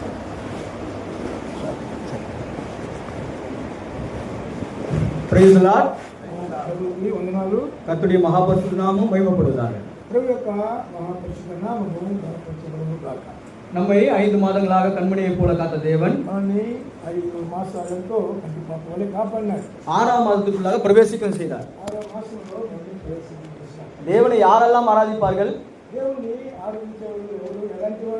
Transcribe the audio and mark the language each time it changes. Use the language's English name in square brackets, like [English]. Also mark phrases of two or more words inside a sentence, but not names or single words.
[English] Praise the Lord. [Telugu] వందనాలు. కర్తరుడి మహాపరిశుద్ధ నామము మహిమపడుగాక. ప్రభు యొక్క మహాపరిశుద్ధ నామము మహిమపడుగాక. [Tamil] நம்மை 5 மாதங்களாக கண்மணியை போல காத்த தேவன் 5 மாதங்களோ கண்டிப்பாக காப்பாடினார். 6ஆம் மாதத்துக்குள்ளாக பிரவேசிக்க செய்தார். 6ஆம் மாதத்திலோ தேவனை யாரெல்லாம் ஆராதிப்பார்கள்? தேவனை ஆராதிப்பவர்கள் எலாంటివారు?